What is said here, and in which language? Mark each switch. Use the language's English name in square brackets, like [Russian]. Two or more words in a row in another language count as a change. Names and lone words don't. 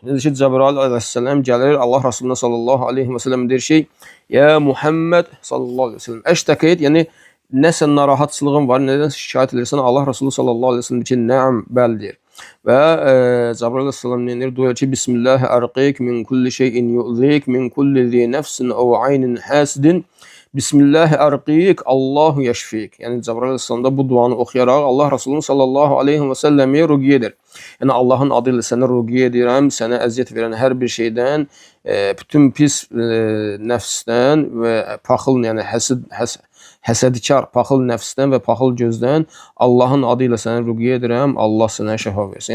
[Azerbaijani] Necə ki, Cəbrail aleyhisselam gəlir, Allah Resulü [Arabic] صلى الله عليه وسلم [Azerbaijani] deyir ki, [Arabic] "يا محمد صلى الله عليه وسلم اشتكيت", [Azerbaijani] yəni nəsə narahatçılığın var, nədən şikayət edirsən? Allah Resulü [Arabic] صلى الله عليه وسلم [Azerbaijani] deyir ki, "Nəam, bəli" deyir. Və Cəbrail aleyhisselam deyir, duyur ki, [Arabic] "بسم الله أرقيك من كل شيء يؤذيك من كل ذي نفس أو عين حاسد. بسم الله أرقيك الله يشفيك." [Azerbaijani] Yəni Cəbrail aleyhisselam da bu duanı oxuyaraq Allah Resulü [Arabic] صلى الله عليه وسلم [Azerbaijani] ruqiyyə edir. Yəni Allahın adı ilə səni ruqiyyə edirəm, sənə əziyyət verən hər bir şeydən, bütün pis nəfsdən və paxıl, yəni həsədkar, paxıl nəfsdən və paxıl gözdən Allahın adı ilə səni ruqiyyə edirəm, Allah sənə şəfa versin.